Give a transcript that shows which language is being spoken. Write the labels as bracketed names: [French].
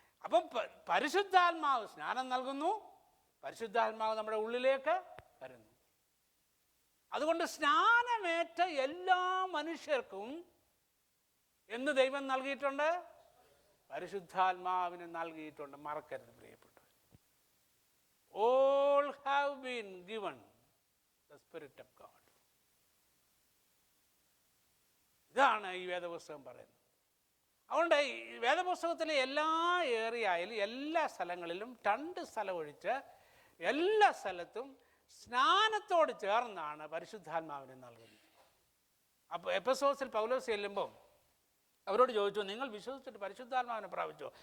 [Malayalam] അപ്പം പരിശുദ്ധാത്മാവ് സ്നാനം നൽകുന്നു, പരിശുദ്ധാത്മാവ് നമ്മുടെ ഉള്ളിലേക്ക് വരുന്നു. അതുകൊണ്ട് സ്നാനമേറ്റ എല്ലാ മനുഷ്യർക്കും എന്ത് ദൈവം നൽകിയിട്ടുണ്ട്? പരിശുദ്ധാത്മാവിന് നൽകിയിട്ടുണ്ട്. മറക്കരുത് പ്രിയപ്പെട്ടവർ. [English] All have been given the Spirit of God. [Malayalam] ഇതാണ് ഈ വേദപുസ്തകം പറയുന്നത്. അതുകൊണ്ട് ഈ വേദപുസ്തകത്തിലെ എല്ലാ ഏരിയയിലും എല്ലാ സ്ഥലങ്ങളിലും 2 സ്ഥലം ഒഴിച്ച് എല്ലാ സ്ഥലത്തും സ്നാനത്തോട് ചേർന്നാണ് പരിശുദ്ധാത്മാവിനെ നൽകുന്നത്. അപ്പോൾ എഫെസോസിൽ പൗലോസ് ചെല്ലുമ്പോൾ അവരോട് ചോദിച്ചു, നിങ്ങൾ വിശ്വസിച്ചിട്ട് പരിശുദ്ധാത്മാവിനെ പ്രാപിച്ചോ?